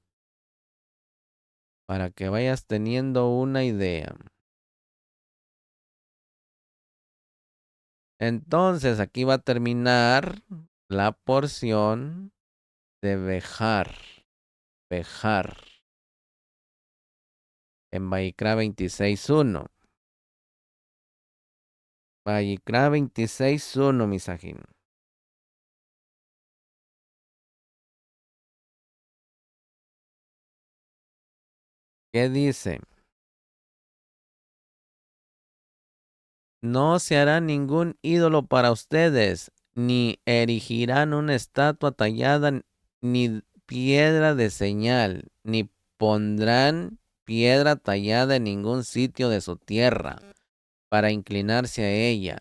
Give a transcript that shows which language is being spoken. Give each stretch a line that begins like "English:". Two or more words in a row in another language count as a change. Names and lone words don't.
Spanish: Para que vayas teniendo una idea. Entonces, aquí va a terminar la porción de Bejar. Bejar. En Vayikra 26.1. Vayikra 26.1, misajín. ¿Qué dice? No se hará ningún ídolo para ustedes, ni erigirán una estatua tallada, ni piedra de señal, ni pondrán piedra tallada en ningún sitio de su tierra, para inclinarse a ella.